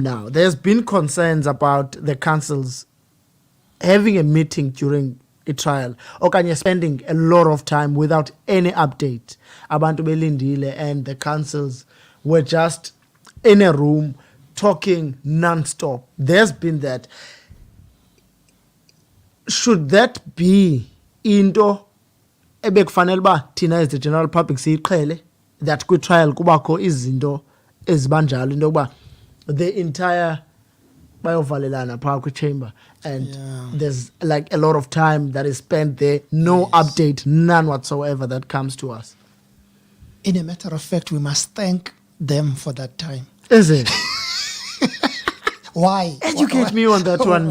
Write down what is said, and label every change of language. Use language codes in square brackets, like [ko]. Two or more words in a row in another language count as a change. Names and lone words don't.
[en] Now there's been concerns about the councils having a meeting during a trial, okanye spending a lot of time without any update. [xh] Abantu belindile, [en] and the councils were just in a room talking non-stop. There's been that. Should that be into [xh] ebekufanele ba thina [en] as the general public siyiqhele, that [xh] kwi trial kubakho izinto ezibanjalo, into yokuba [en] the entire [xh] bayovalelana phaa kwi chamber, [en] and there's like a lot of time that is spent there, no update, none whatsoever that comes to us? In a matter of fact, we must thank them for that time. Is it? Why? Educate me on that one, Mr.